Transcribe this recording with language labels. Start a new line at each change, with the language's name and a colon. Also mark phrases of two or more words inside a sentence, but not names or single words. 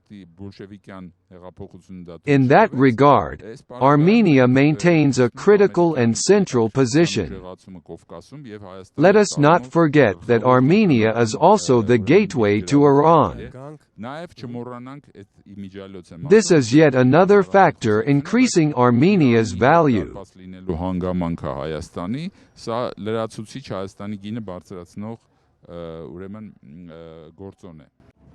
English: In that regard, Armenia maintains a critical and central position. Let us not forget that Armenia is also the gateway to Iran. This is yet another factor increasing Armenia's value.
Armenian: Սա լրացուցիչ Հայաստանի գինը բարձրացնող ուրեմն գործոն է։